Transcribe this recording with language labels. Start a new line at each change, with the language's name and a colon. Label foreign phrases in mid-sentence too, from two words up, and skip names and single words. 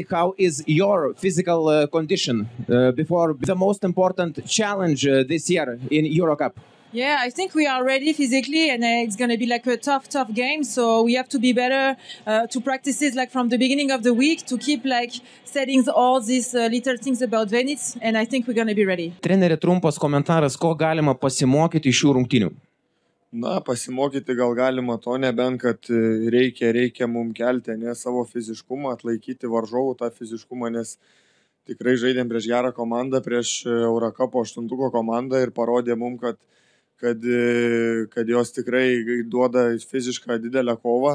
English: How is your physical condition before the most important challenge this year in Euro Cup? Yeah, I think we are ready physically, and it's going to be like a tough game. So we have to be better to practice it like from the beginning of the week to keep like setting all these little things about Venice, and I think we're going to be ready.
Lithuanian: Treneri, trumpas komentaras, ko galima pasimokyti iš šių rungtynių? Na, pasimokyti gal galima to, nebent kad reikia mums kelti savo fiziškumą, atlaikyti varžovų tą fiziškumą, nes tikrai žaidėm prieš gerą komandą, prieš Eurokapo 8-tuko komandą ir parodė mums, kad jos tikrai duoda fizišką didelę kovą.